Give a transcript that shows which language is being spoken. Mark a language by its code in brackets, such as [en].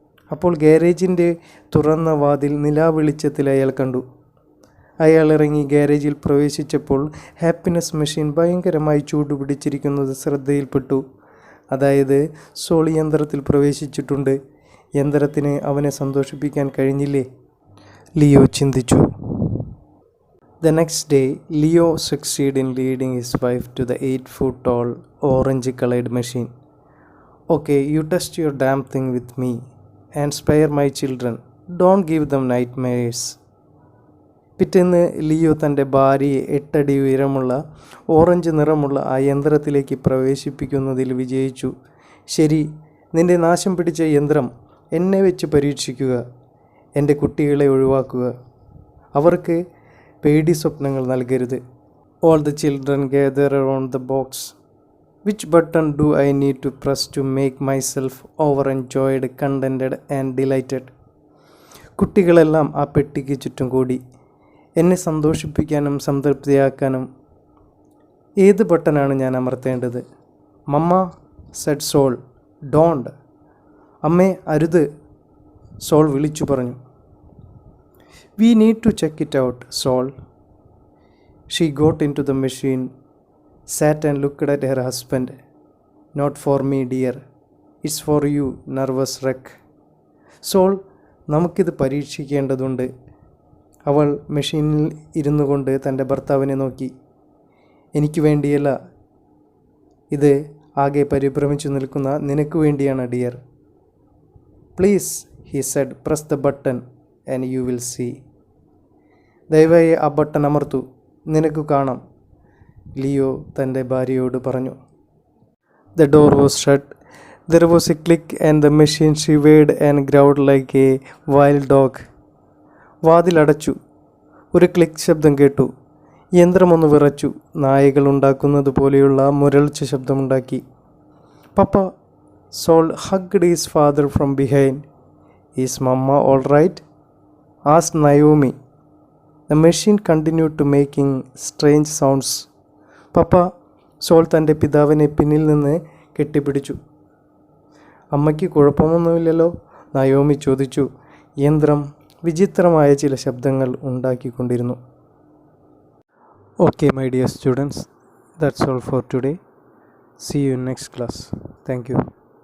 [ml] അപ്പോൾ ഗാരേജിൻ്റെ തുറന്ന വാതിൽ നിലാവെളിച്ചത്തിൽ അയാൾ കണ്ടു. അയാൾ ഇറങ്ങി ഗാരേജിൽ പ്രവേശിച്ചപ്പോൾ ഹാപ്പിനെസ് മെഷീൻ ഭയങ്കരമായി ചൂടുപിടിച്ചിരിക്കുന്നത് ശ്രദ്ധയിൽപ്പെട്ടു. അതായത് സോൾ യന്ത്രത്തിൽ പ്രവേശിച്ചിട്ടുണ്ട്. യന്ത്രത്തിന് അവനെ സന്തോഷിപ്പിക്കാൻ കഴിഞ്ഞില്ലേ? ലിയോ ചിന്തിച്ചു. [en] The next day, Leo succeeded in leading his wife to the 8-foot tall, orange-colored machine. "Okay, you test your damn thing with me and spare my children. Don't give them nightmares." [ml] പിറ്റേന്ന് Leo തൻ്റെ ഭാര്യയെ 8 അടി ഉയരമുള്ള orange നിറമുള്ള ആ യന്ത്രത്തിലേക്ക് പ്രവേശിപ്പിക്കുന്നതിൽ വിജയിച്ചു. "ശരി, നിന്റെ നാശം പിടിച്ച യന്ത്രം എന്നെ വെച്ച് പരീക്ഷിക്കുക. എൻ്റെ കുട്ടികളെ ഒഴിവാക്കുക. അവർക്ക് പേടി സ്വപ്നങ്ങൾ നൽകരുത്." [en] All the children gather around the box. "Which button do I need to press to make myself overenjoyed, contented and delighted?" [ml] കുട്ടികളെല്ലാം ആ പെട്ടിക്ക് ചുറ്റും കൂടി. "എന്നെ സന്തോഷിപ്പിക്കാനും സംതൃപ്തിയാക്കാനും ഏത് ബട്ടനാണ് ഞാൻ അമർത്തേണ്ടത്?" "മമ്മ," [en] said Saul. "Don't." [ml] "അമ്മേ, അരുത്," സോൾ വിളിച്ചു പറഞ്ഞു. [en] "We need to check it out, Saul." She got into the machine, sat and looked at her husband. "Not for me, dear. It's for you, nervous wreck." [ml] "Soul, നമുക്കിത് പരീക്ഷിക്കേണ്ടതുണ്ട്." അവൾ മെഷീനിൽ ഇരുന്നു കൊണ്ട് തൻ്റെ ഭർത്താവിനെ നോക്കി. "എനിക്ക് വേണ്ടിയല്ല. ഇത് ആകെ പരിഭ്രമിച്ചു നിൽക്കുന്ന നിനക്ക് വേണ്ടിയാണ്, dear." [en] "Please," he said, "press the button and you will see." [ml] "ദയവായി ആ ബട്ടൺ അമർത്തു, നിനക്ക് കാണാം," ലിയോ തൻ്റെ ഭാര്യയോട് പറഞ്ഞു. [en] The door was shut. There was a click and the machine shivered and growled like a wild dog. [ml] വാതിലടച്ചു. ഒരു click ശബ്ദം കേട്ടു. യന്ത്രമൊന്ന് വിറച്ചു. നായകൾ ഉണ്ടാക്കുന്നത് പോലെയുള്ള മുരൾച്ച ശബ്ദമുണ്ടാക്കി. [en] "Papa," Saul hugged his father from behind. "Is Mama all right?" asked Naomi. The machine continued to making strange sounds. [ml] "Papa," soul തൻ്റെ പിതാവിനെ പിന്നിൽ നിന്ന് കെട്ടിപ്പിടിച്ചു. "അമ്മയ്ക്ക് കുഴപ്പമൊന്നുമില്ലല്ലോ?" നയോമി ചോദിച്ചു. യന്ത്രം വിചിത്രമായ ചില ശബ്ദങ്ങൾ ഉണ്ടാക്കിക്കൊണ്ടിരുന്നു. [en] Okay, my dear students, that's all for today. See you in next class. Thank you.